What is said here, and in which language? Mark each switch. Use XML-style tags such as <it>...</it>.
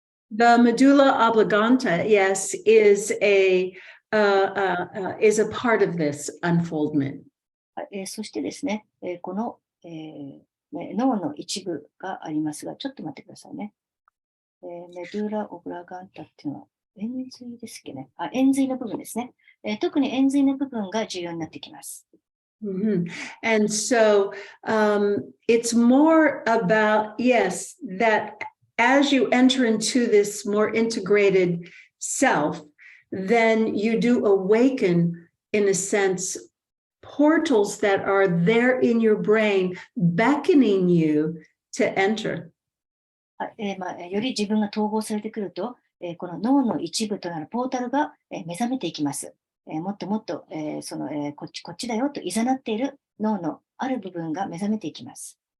<en>The medulla oblongata, yes, is a part of this unfoldment.</en> <ja>そしてですね、この、脳の一部がありますが、ちょっと待ってくださいね。メドゥラ・オブラガンタっていうのは、円髄ですっけね。円髄の部分ですね。特に円髄の部分が重要になってきます。</ja> <en>And so it's more about, yes, that as you enter into this more integrated self, then you do awaken, in a sense, portals that are there in your brain beckoning you to enter.</en> <ja>より自分が統合されてくると、この脳の一部となるポータルが目覚めていきます。もっともっとこっちだよと誘っている脳のある部分が目覚めていきます。</ja>